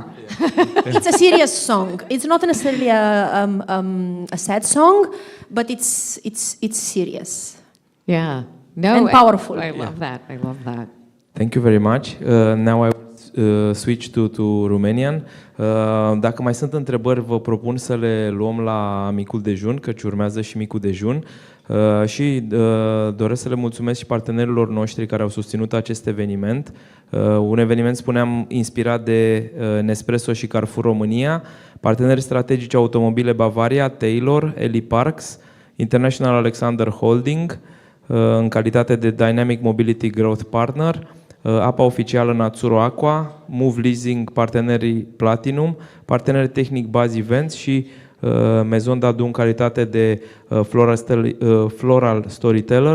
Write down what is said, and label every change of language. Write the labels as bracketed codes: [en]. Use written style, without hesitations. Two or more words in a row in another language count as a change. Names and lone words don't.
[en] It's a serious song. It's not necessarily a sad song, but it's serious. Yeah. No, and powerful. I love that. I love that. Thank you very much. Now I will switch to Romanian. [ro] Dacă mai sunt întrebări, vă propun să le luăm la micul dejun, căci urmează și micul dejun. Și doresc să le mulțumesc și partenerilor noștri care au susținut acest eveniment. Un eveniment, spuneam, inspirat de Nespresso și Carrefour România, parteneri strategici automobile Bavaria, TEILOR, Eli Parks, International Alexander Holding, în calitate de [en] Dynamic Mobility Growth Partner, [ro] apa oficială Nazzuro Aqua, MOOV Leasing, partenerii Platinum, parteneri tehnic Buzz Events și Maison Dadoo în calitate de [en] Floral Storyteller.